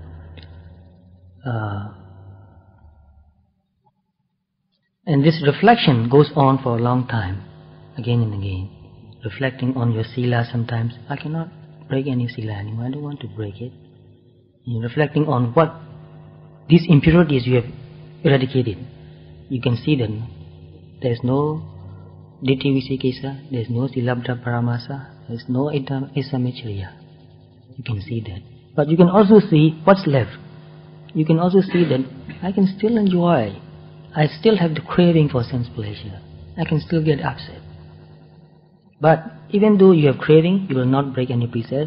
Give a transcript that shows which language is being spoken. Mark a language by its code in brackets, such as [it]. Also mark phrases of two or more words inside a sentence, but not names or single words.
[en] And this reflection goes on for a long time, again and again. Reflecting on your sila sometimes. I cannot break any sila anymore, I don't want to break it. And reflecting on what these impurities you have eradicated. You can see that there is no [pi] ditthi vicikicca, [en] there is no [pi] silabdha paramasa, [en] there is no [pi] issa vachariya. [en] You can see that. But you can also see what's left. You can also see that I can still enjoy. I still have the craving for sense pleasure. I can still get upset. But even though you have craving, you will not break any precept.